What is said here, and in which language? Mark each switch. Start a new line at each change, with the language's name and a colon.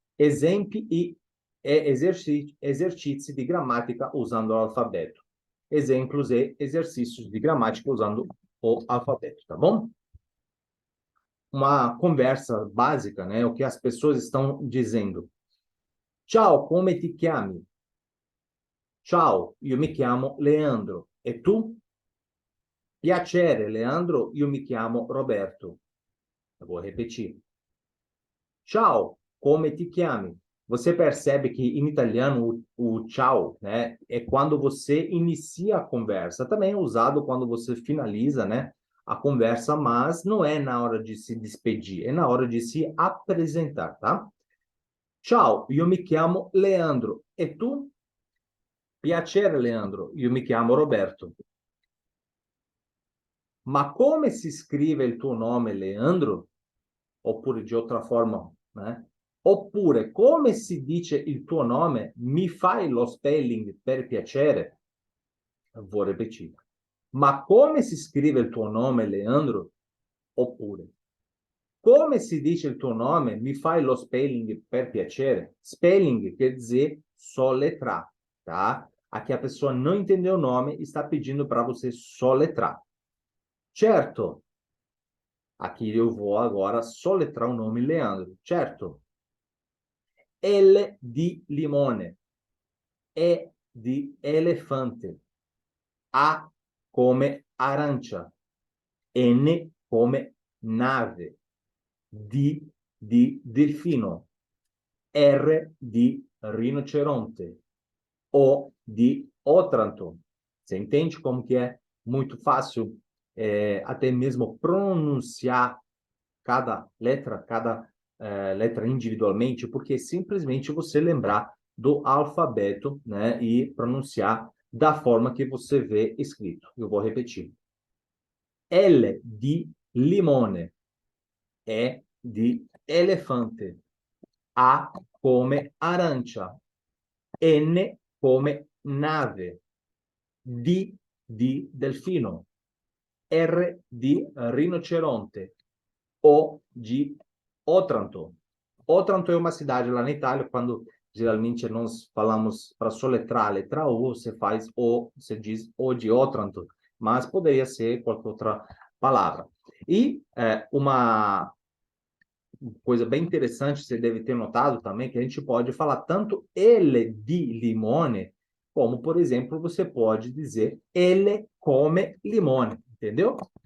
Portuguese: Exemplo e exercícios de gramática usando o alfabeto. Exemplos e exercícios de gramática usando o alfabeto, tá bom? Uma conversa básica, né? O que as pessoas estão dizendo.
Italian: Ciao, come ti chiami? Ciao, io mi chiamo Leandro. E tu? Piacere, Leandro, io mi chiamo Roberto.
Portuguese: Eu vou repetir.
Italian: Ciao, come ti chiami?
Portuguese: Você percebe que em italiano o ciao, né, é quando você inicia a conversa. Também é usado quando você finaliza, né, a conversa, mas não é na hora de se despedir, é na hora de se apresentar, tá?
Italian: Ciao, io mi chiamo Leandro. E tu? Piacere, Leandro, io mi chiamo Roberto. Ma come si scrive il tuo nome, Leandro? Oppure di altra forma, Oppure, come si dice il tuo nome? Mi fai lo spelling per piacere?
Portuguese: Vou repetir.
Italian: Ma come si scrive il tuo nome, Leandro? Oppure, come si dice il tuo nome? Mi fai lo spelling per piacere?
Portuguese: Spelling quer dizer soletrar, tá? Aqui a pessoa não entendeu o nome e está pedindo para você soletrar. Certo. Aqui eu vou agora soletrar o nome Leandro, certo?
Italian: L di limone, E di elefante, A come arancia, N come nave, D di delfino, R di rinoceronte, O di Otranto.
Portuguese: Você entende como que é muito fácil até mesmo pronunciar cada letra individualmente, porque simplesmente você lembrar do alfabeto, né, e pronunciar da forma que você vê escrito. Eu vou repetir.
Italian: L di limone, E di elefante, A come arancia, N come nave, D di delfino, R di rinoceronte, O de Otranto.
Portuguese: Otranto é uma cidade lá na Itália, quando geralmente nós falamos para soletrar a letra O, você faz O, você diz
Italian: O de Otranto,
Portuguese: mas poderia ser qualquer outra palavra. E uma coisa bem interessante, você deve ter notado também, que a gente pode falar tanto ele
Italian: di limone,
Portuguese: como, por exemplo, você pode dizer ele
Italian: come limone,
Portuguese: entendeu?